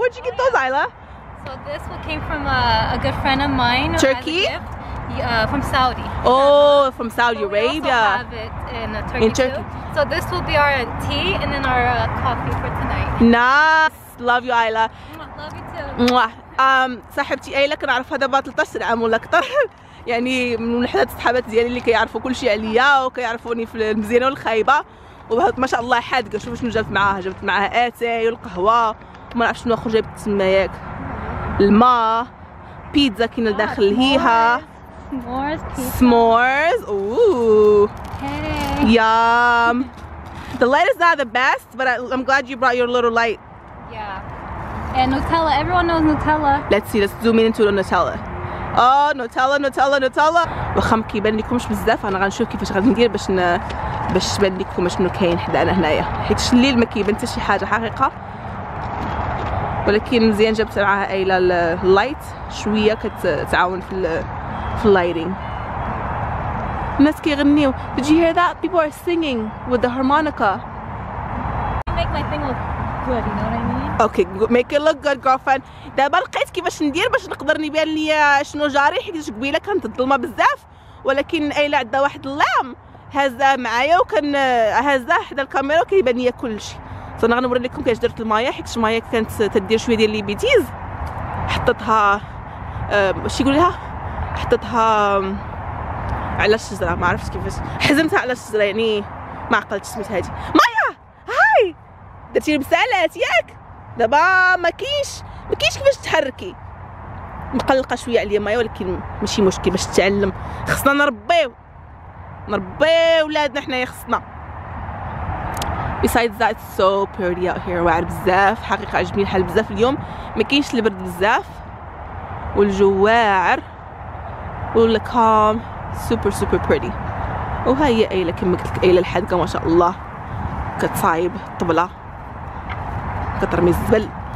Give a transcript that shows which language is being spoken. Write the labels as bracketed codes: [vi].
[en] Where'd you get those, Ayla? So this one came from a good friend of mine. Turkey? As a gift, from Saudi. Oh, from Saudi Arabia. We also have it in Turkey too. So this will be our tea and then our coffee for tonight. Nice. Love you, Ayla. Love you too. [ar] صاحبتي أيلا كنعرف هذا بقى 13 عام ولا أكثر. يعني من وحدات الصحابات ديالي اللي كيعرفوا كل شيء عليا وكيعرفوني في المزيانه والخايبه وما شاء الله حادقه. شوفوا شنو جبت معاها اتاي والقهوه وما نعرف شنو اخر جبت تما ياك الماء بيتزا كاينه لداخل هيها s'mores. [en] Ooh. Yum. The light is not the best, but I'm glad you brought your little light. Yeah. And Nutella. Everyone knows Nutella. Let's see. Let's zoom in into the Nutella. [ar] Oh, نوتيلا واخا ما كيبان لكمش بزاف. انا غنشوف كيفاش غادي ندير باش تبان لكم شنو كاين حدانا هنايا، حيت الليل ما كيبان حتى شي حاجه حقيقه، ولكن مزيان جابت معاها ايلا اللايت شويه كتعاون في اللايتينغ. الناس كيغنيو. [en] Did you hear that? People are singing with the harmonica. Make my thing look good, you know what I mean? Okay, make it look good, girlfriend. [ar] دابا لقيت كيفاش ندير باش نقدر نبان ليا شنو جاري، حيت قبيله كانت الظلمه بزاف، ولكن ايلا عندها واحد اللام هازها معايا وكان هازها حدا الكاميرا وكيبان ليا كلشي. انا غنوري لكم كيفاش درت المايه، حيت المايه كانت تدير شويه ديال لي بيتيز. حطيتها واش يقول لها، حطيتها على الشجره، ما عرفتش كيفاش حزمتها على الشجره، يعني ما عقلتش سميت هادي مايا. هاي درتي مسالات ياك، دابا ما كاينش كيفاش تحركي. مقلقه شويه عليا مايا، ولكن ماشي مشكل باش تتعلم. خصنا نربيو ولادنا حنايا خصنا. [en] besides that it's so pretty out here. [ar] واعر بزاف حقيقه، عجبني الحال بزاف اليوم، ما كاينش البرد بزاف والجو واعر ولا calm. [en] super pretty. [ar] وها هي ايلا كما قلت لك، ايلا الحدقه ما شاء الله كتصايب الطبله كترمي الزبل.